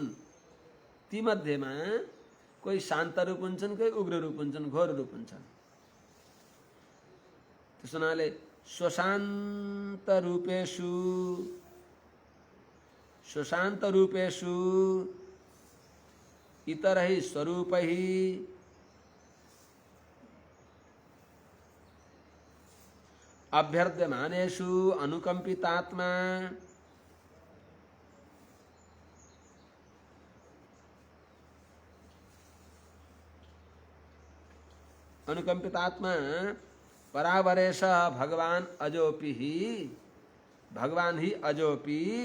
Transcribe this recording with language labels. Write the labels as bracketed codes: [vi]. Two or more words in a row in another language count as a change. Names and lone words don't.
[ne] ती मध्येमा कोही शान्त रूप हुन्छन्, कोही उग्र रूप हुन्छन्, घोर रूप हुन्छन्। त्यस हुनाले [sa] स्वशान्त रूपेषु इतरैः स्वरूपैः अभ्यर्ध्यमानेषु अनुकंपितात्मा परावरेश भगवान अजोपि ही, भगवान ही अजोपि